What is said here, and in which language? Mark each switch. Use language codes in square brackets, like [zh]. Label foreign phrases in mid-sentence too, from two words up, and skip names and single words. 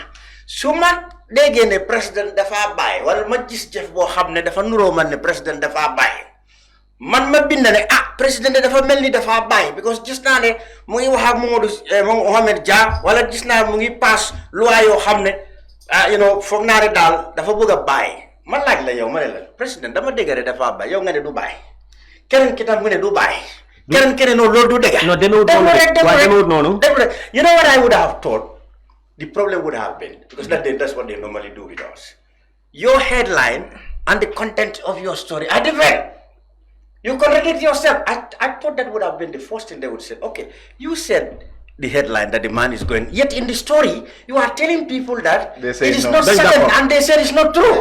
[wo] su ma déggee ne président dafa bàyyi wala ma gis jëf boo xam ne dafa nuroo man ne président dafa bàyyi man ma bind ne président dafa mel ni dafa bàyyi because gis naa ne mu ngi wax ak Mohamed Dia wala gis naa mu ngi pass loi yoo xam ne foog naa ne daal dafa bëgg a bàyyi man laaj la yow ma ne la président dama dégg ne dafa bàyyi yow nga ne du bàyyi keneen ki tam mu ne du bàyyi keneen noonu loolu du dégg. non demewut noonu [en] you know what I would have thought the problem would have been because that's what they normally do with us. Your headline and the content of your story are different. You contradict yourself. I thought that would have been the first thing they would say. Okay, you said the headline that the man is going, yet in the story you are telling people that it is not certain and they say it's not true.